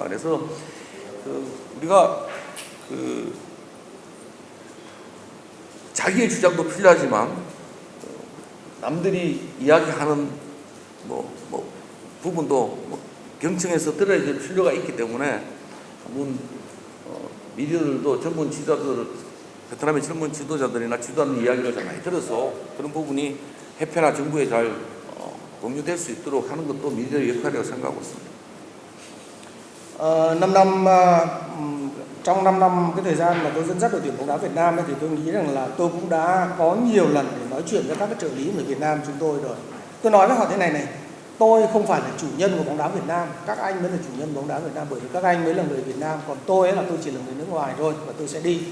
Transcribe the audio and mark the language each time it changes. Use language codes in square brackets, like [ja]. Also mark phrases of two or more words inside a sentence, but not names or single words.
[ko] 그래서 우리가 자기의 주장도 필요하지만 남들이 이야기하는 부분도 경청해서 들어야 될 필요가 있기 때문에 한번 미디어들도 젊은 지도자들, 베트남의 젊은 지도자들이나 지도하는 이야기를 잘 많이 들어서 그런 부분이 협회나 정부에 잘 공유될 수 있도록 하는 것도 미디어의 역할이라고 생각하고 있습니다. [vi] 5 năm cái thời gian mà tôi dẫn dắt đội tuyển bóng đá Việt Nam ấy, thì tôi nghĩ rằng là tôi cũng đã có nhiều lần để nói chuyện với các cái trợ lý người Việt Nam chúng tôi rồi. Tôi nói với họ thế này, tôi không phải là chủ nhân của bóng đá Việt Nam, các anh mới là chủ nhân bóng đá Việt Nam, bởi vì các anh mới là người Việt Nam, còn tôi chỉ là người nước ngoài thôi và tôi sẽ đi.